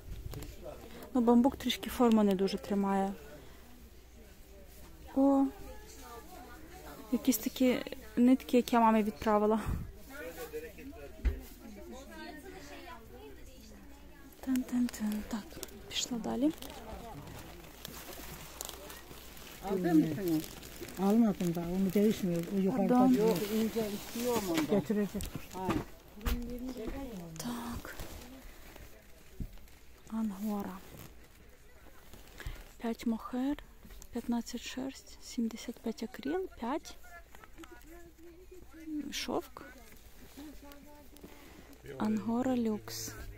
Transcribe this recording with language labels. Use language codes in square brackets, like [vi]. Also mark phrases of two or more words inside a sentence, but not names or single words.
[uk] Ну, бамбук трішки форму не дуже тримає. О, якісь такі нитки, які я мамі відправила. Тан-тан-тан. Так, пішла далі. [tr] Almadım da onu değişmiyor. O yukarıda Pardon. ince istiyor mu onu? Getirecek. [uk] Так. Ангора. 5 мохер, 15 шерсть, 75 акрил, 5 шовк. Ангора люкс.